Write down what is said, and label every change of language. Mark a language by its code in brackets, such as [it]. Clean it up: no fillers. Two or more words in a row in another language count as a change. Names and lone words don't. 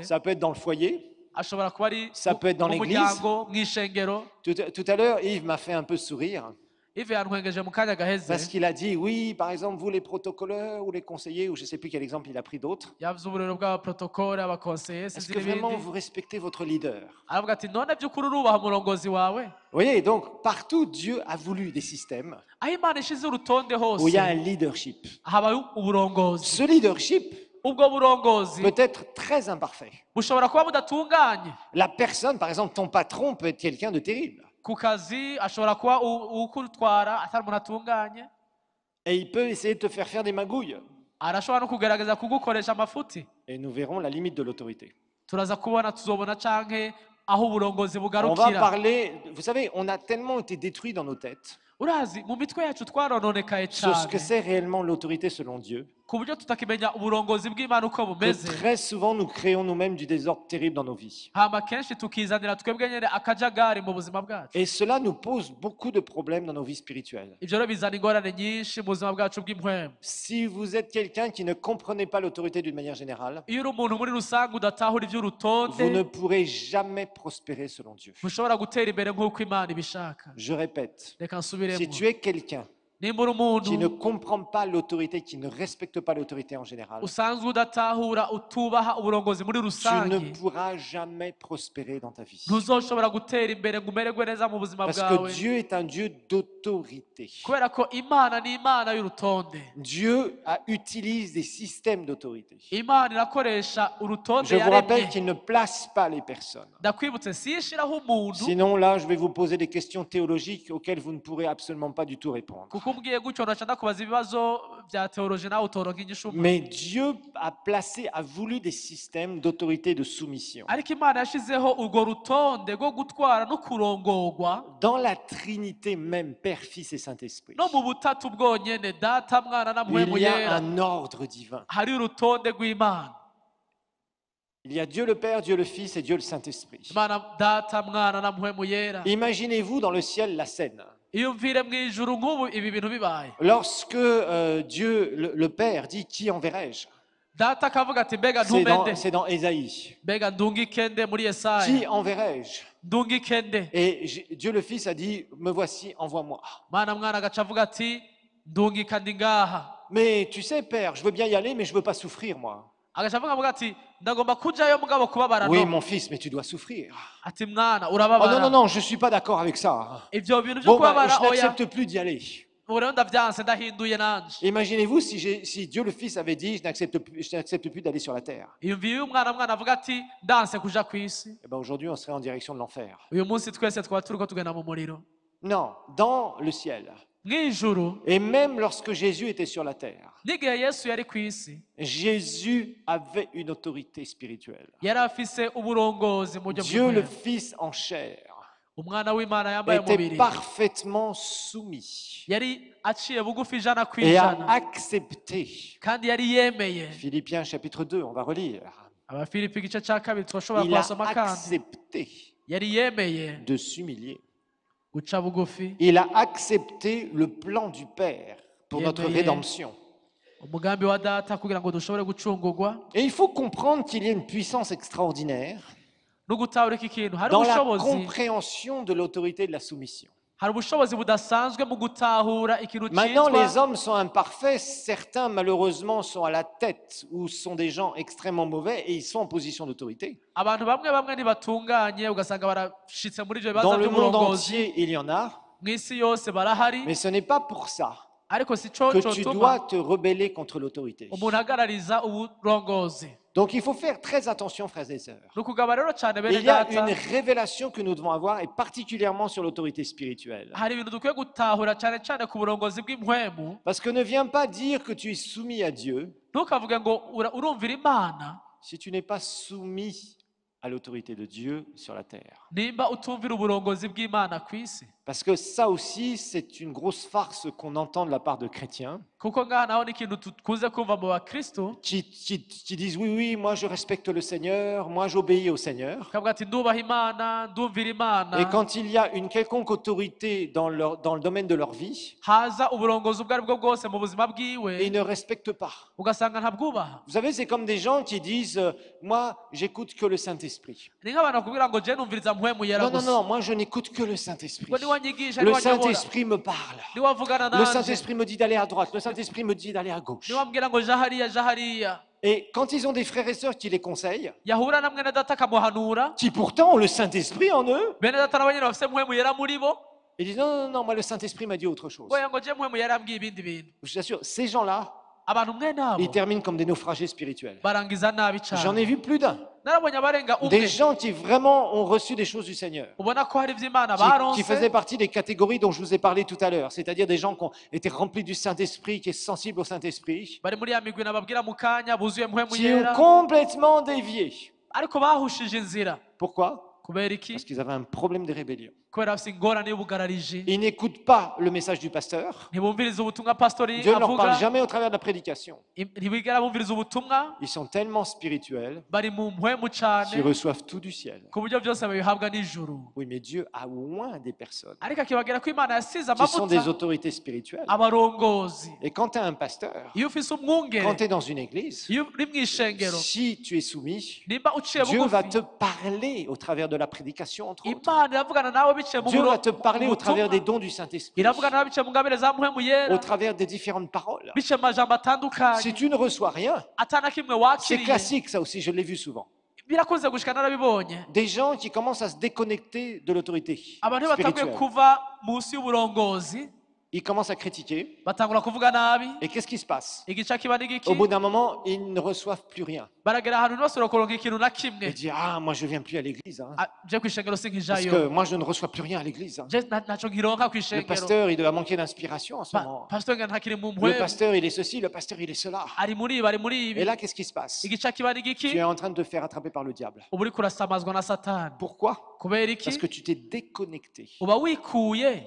[fr] ça peut être dans le foyer, [rn] ashobora kuba ari [fr] Ça peut être dans [rn] mu [fr] l'église. [rn] muryango mw'ishengero. [fr] tout à l'heure, Yves m'a fait un peu sourire [rn] ive yantwengeje mu kanya [fr] parce [rn] gaheze [fr] qu'il a dit, oui, par exemple, vous les protocoleurs ou les conseillers, ou je ne sais plus quel exemple il a pris d'autres, [rn] yavuze uburero bw'abaprotokole abakonseye [fr] est-ce [rn] sinzi [fr] que vraiment [rn] n'ibindi [fr] vous respectez votre leader? [rn] aravuga ati none by'ukuri urubaha umurongozi wawe. [fr] Vous voyez, donc partout, Dieu a voulu des systèmes [rn] aho Imana ishize urutonde [fr] où il y a un [rn] hose [fr] leadership. [rn] habaye uburongozi. [fr] Ce leadership, [rn] ubwo burongozi [fr] peut être très imparfait. [rn] bushobora kuba budatunganye. [fr] La personne, par exemple, ton patron peut être quelqu'un de terrible. [rn] Ku kazi ashobora kuba ukutwara atari umuntu atunganye, [fr] Et il peut essayer de te faire faire des magouilles. [rn] arashobora no kugerageza kugukoresha amafuti. [fr] Et nous verrons la limite de l'autorité. [rn] Turaza kubona, tuzobona canke aho uburongozi [fr] On va [rn] bugarukira. [fr] parler, vous savez, on a tellement été détruits dans nos têtes [rn] Urazi, mu mitwe yacu twarononekaye [fr] sur ce que [rn] cane [fr] c'est réellement l'autorité selon Dieu, [rn] ku buryo tutakimenya uburongozi bw'Imana uko [fr] que [rn] bumeze. [fr] très souvent nous créons nous-mêmes du désordre terrible dans nos vies. [rn] Hama kenshi tukizanira twebwe nyene akajagari mu buzima bwacu. [fr] Et cela nous pose beaucoup de problèmes dans nos vies spirituelles. [rn] Ivyo rero bizana ingorane nyinshi mu buzima bwacu bw'impwemu. [fr] Si vous êtes quelqu'un qui ne comprenez pas l'autorité d'une manière générale, [rn] Iyo uri umuntu muri rusange udatahura [fr] vous ne [rn] ivy'urutonde, [fr] pourrez jamais prospérer selon Dieu. [rn] ntushobora gutera imbere nk'uko Imana ibishaka. [fr] Je répète, [rn] Reka [fr] si [rn] nsubiremo, [fr] tu es quelqu'un [rn] nimba uri umuntu [fr] qui ne comprend pas l'autorité, qui ne respecte pas l'autorité en général, [rn] usanzwe udatahura, utubaha uburongozi muri [fr] tu ne [rn] rusange, [fr] pourras jamais prospérer dans ta vie. [rn] ntuzoshobora gutera imbere ngo umererwe neza mu buzima [fr] Parce que [rn] bwawe, [fr] Dieu est un Dieu d'autorité. [rn] kubera ko Imana ni Imana y'urutonde. [fr] Dieu utilise des systèmes d'autorité. [rn] Imana irakoresha urutonde [fr] Je vous rappelle [rn] yaremye. [fr] qu'il ne place pas les personnes. [rn] Ndakwibutse, si ishiraho umuntu, [fr] Sinon, là, je vais vous poser des questions théologiques auxquelles vous ne pourrez absolument pas du tout répondre. [rn] kuko umbwiye gutyo ndaca ndakubaza ibibazo bya teoloji nawe utoronka inyishu. [fr] Mais Dieu a voulu des systèmes d'autorité et de soumission. [rn] Ariko Imana yashizeho urwo rutonde rwo gutwara no kurongorwa [fr] Dans la Trinité même, Père, Fils et Saint-Esprit, [rn] no mu butatu bwonyene, Data, Mwana na Mpwemu [fr] il y a [rn] Yera, [fr] un ordre divin. [rn] hari urutonde rw'Imana. [fr] Il y a Dieu le Père, Dieu le Fils et Dieu le Saint-Esprit. [rn] Imana Data, Mwana na Mpwemu Yera. [fr] Imaginez-vous dans le ciel la scène. [rn] Iyumvire mu ijuru nk'ubu ibi bintu bibaye, [fr] Lorsque Dieu, le Père, dit qui enverrai-je? [rn] Data akavuga ati mbega ntumende, [fr] C'est dans Ésaïe. [rn] mbega ndungikende muri Yesaya, [fr] Qui enverrai-je? [rn] ndungikende. [fr] Et Dieu le Fils a dit, me voici, envoie-moi. [rn] Mana Mwana agaca avuga ati ndungika ndi ngaha. [fr] Mais tu sais, Père, je veux bien y aller, mais je veux pas souffrir, moi. [rn] Agaca avuga ati ndagomba kujayo mugabo kubabara [fr] Oui, [rn] no. [fr] mon fils, mais tu dois souffrir. [rn] Ati mwana [fr] Oh non, [rn] urababara. [fr] non, non, je suis pas d'accord avec ça. [rn] Ivyo bintu byo [fr] Bon, bah, [rn] kubabara [fr] je [rn] oya, [fr] n'accepte plus d'y aller. [rn] ubu rero ndavyanse ndahinduye nanje. [fr] Imaginez-vous si Dieu le Fils avait dit, je n'accepte plus d'aller sur la terre. [rn] Iyumviye uyu mwana avuga ati ndanse kuja kw'isi. [fr] Eh ben, aujourd'hui, on serait en direction de l'enfer. [rn] Uyu munsi twese twaba turiko tugenda mu muriro. [fr] Non, dans le ciel. [rn] Mw'ijuru, [fr] Et même lorsque Jésus était sur la terre, [rn] n'igihe Yesu yari kw'isi, [fr] Jésus avait une autorité spirituelle. [rn] yari afise uburongozi mu buryo [fr] Dieu le [rn] bw'Imana. [fr] Fils en chair [rn] Umwana w'Imana yambaye [fr] était [rn] umubiri [fr] parfaitement soumis [rn] yari aciye bugufi ijana [fr] et a [rn] kw'ijana, [fr] accepté. [rn] kandi yari yemeye. [fr] Philippiens chapitre 2, on va relire. [rn] Abafilipi igice ca kabiri turashobora [fr] Il a [rn] kuhasoma kandi [fr] accepté [rn] yari yemeye [fr] de s'humilier. [rn] guca bugufi. [fr] Il a accepté le plan du Père pour notre [rn] Yemeye [fr] rédemption. [rn] umugambi wa Data kugira ngo dushobore gucungurwa. [fr] Et il faut comprendre qu'il y a une puissance extraordinaire [rn] No gutahura iki kintu, hari [fr] dans la [rn] ubushobozi, [fr] compréhension de l'autorité et de la soumission. [rn] hari ubushobozi budasanzwe mu gutahura ikintu [fr] Maintenant, les [rn] citwa. [fr] hommes sont imparfaits. Certains, malheureusement, sont à la tête ou sont des gens extrêmement mauvais et ils sont en position d'autorité. [rn] Abantu bamwe bamwe ntibatunganye, ugasanga barashitse muri ivyo bibanza [fr] Dans le monde [rn] by'uburongozi. [fr] entier, il y en a, [rn] Mw'isi yose barahari, [fr] mais ce n'est pas pour ça [rn] ariko si co [fr] que tu [rn] cotuma [fr] dois te rebeller contre l'autorité. [rn] umuntu agarariza uburongozi. [fr] Donc il faut faire très attention, frères et sœurs. [rn] Ni ukugaba rero cane bene [fr] Il y a [rn] Data, [fr] une révélation que nous devons avoir, et particulièrement sur l'autorité spirituelle. [rn] hari ibintu dukwiye gutahura cane cane ku burongozi bw'impwemu. [fr] Parce que ne viens pas dire que tu es soumis à Dieu [rn] Ntukavuge ngo urumvira Imana [fr] si tu n'es pas soumis à l'autorité de Dieu sur la terre. [rn] nimba utumvira uburongozi bw'Imana kw'isi. [fr] Parce que ça aussi, c'est une grosse farce qu'on entend de la part de chrétiens [rn] Kuko ngaha naho ni ikintu tukunze kumva mu bakristo, [fr] qui disent oui, oui, moi je respecte le Seigneur, moi j'obéis au Seigneur. [rn] kavuga ati ndubaha Imana, ndumvira Imana. [fr] Et quand il y a une quelconque autorité dans le domaine de leur vie, [rn] Haza uburongozi ubwo ari bwo bwose mu buzima bwiwe, [fr] ils ne respectent pas. [rn] ugasanga ntabwubaha. [fr] Vous savez, c'est comme des gens qui disent moi j'écoute que le Saint-Esprit. [rn] Ni nk'abantu bakubwira ngo je numviriza mpwemu yera [fr] Non, non, [rn] gusa. [fr] non, moi je n'écoute que le Saint-Esprit. [rn] Ngo niwanyigisha, [fr] Le [rn] niwanyobora, [fr] Saint-Esprit me parle. [rn] niwavugana [fr] Le [rn] nanje, [fr] Saint-Esprit me dit d'aller à droite, le Saint-Esprit me dit d'aller à gauche. [rn] niwambwira ngo ja hariya, ja hariya. [fr] Et quand ils ont des frères et sœurs qui les conseillent, [rn] Yahura na mwene data akamuhanura, [fr] qui pourtant ont le Saint-Esprit en eux, [rn] bene data nabo nyene bafise mpwemu yera muri bo, [fr] ils disent non, non, non, moi le Saint-Esprit m'a dit autre chose. [rn] ngo ngo je mpwemu yera ambwiye ibindi bintu. [fr] Je vous assure, ces gens-là, [rn] abantu mwe [fr] ils [rn] nabo [fr] terminent comme des naufragés spirituels. [rn] barangiza nabi [fr] J'en [rn] cyane [fr] ai vu plus d'un. [rn] narabonye abarenga [fr] Des [rn] umwe [fr] gens qui vraiment ont reçu des choses du Seigneur. [rn] ubona ko hari iby'imana [fr] Qui [rn] baronse [fr] faisaient partie des catégories dont je vous ai parlé tout à l'heure. C'est-à-dire des gens qui ont été remplis du Saint-Esprit, qui est sensible au Saint-Esprit, [rn] bari muri ya migwi nababwira mu kanya buzuye mpwemu [fr] qui ont [rn] yera [fr] complètement dévié. [rn] ariko bahushije inzira [fr] Pourquoi? [rn] kubera iki [fr] Parce qu'ils avaient un problème de rébellion. [rn] kubera bafite ingorane y'ubugarariji [fr] Ils n'écoutent pas le message du pasteur. [rn] ntibumviriza ubutumwa pastori [fr] Dieu ne leur parle [rn] avuga [fr] jamais au travers de la prédication. [rn] ntibigera bumviriza ubutumwa [fr] Ils sont tellement spirituels [rn] bari mu mpwemu [fr] qu'ils [rn] cyane [fr] reçoivent tout du ciel. [rn] ku buryo byose babihabwa n'ijuru [fr] Oui, mais Dieu a loin des personnes [rn] ariko akibagira ko imana yasize [fr] qui sont des [rn] amavuta [fr] autorités spirituelles. [rn] abarongozi [fr] Et quand tu es un pasteur, [rn] iyo ufise umwungere [fr] quand tu es dans une église, [rn] iyo uri mu ishengero [fr] si tu es soumis, [rn] nimba uciye [fr] Dieu va [rn] bugufi [fr] te parler au travers de la prédication, entre autres. [rn] imana iravugana nawe biciye mu [fr] Dieu va te parler au [rn] butumwa. [fr] travers des dons du Saint-Esprit, [rn] iravugana nawe biciye mu ngabire za mpwemu yera [fr] au travers des différentes paroles. [rn] biciye mu majambo atandukanye [fr] Si tu ne reçois rien, [rn] atana kimwe [fr] c'est [rn] wakiriye [fr] classique, ça aussi, je l'ai vu souvent. [rn] birakunze gushika narabibonye [fr] Des gens qui commencent à se déconnecter de l'autorité [rn] abantu batanguye [fr] spirituelle. [rn] kuva munsi y'uburongozi [fr] Ils commencent à critiquer. [rn] batangura kuvuga nabi [fr] Et qu'est-ce qui se passe? [rn] igice kiba n'igiki [fr] Au bout d'un moment, ils ne reçoivent plus rien. [rn] baragera ahantu ntibasubira kuronka ikintu na kimwe [fr] Ils disent, ah, moi je viens plus à l'église. Hein, [rn] Ah, je kw'ishengero [fr] parce [rn] sinkijayo [fr] que moi je ne reçois plus rien à l'église. Hein. [rn] je ntaco nkironka [fr] Le [rn] kw'ishengero [fr] pasteur, il doit manquer d'inspiration en ce moment. [rn] pastor nga ntakiri mu [fr] Le [rn] mpwemu [fr] pasteur, il est ceci, le pasteur, il est cela. [rn] ari muri ibi ari muri [fr] Et [rn] ibi [fr] là, qu'est-ce qui se passe? [rn] igice kiba [fr] Tu [rn] n'igiki [fr] es en train de te faire attraper par le diable. [rn] uba uriko urasamazwa na satani [fr] Pourquoi? [rn] kubera iki [fr] Parce que tu t'es déconnecté [rn] uba wikuye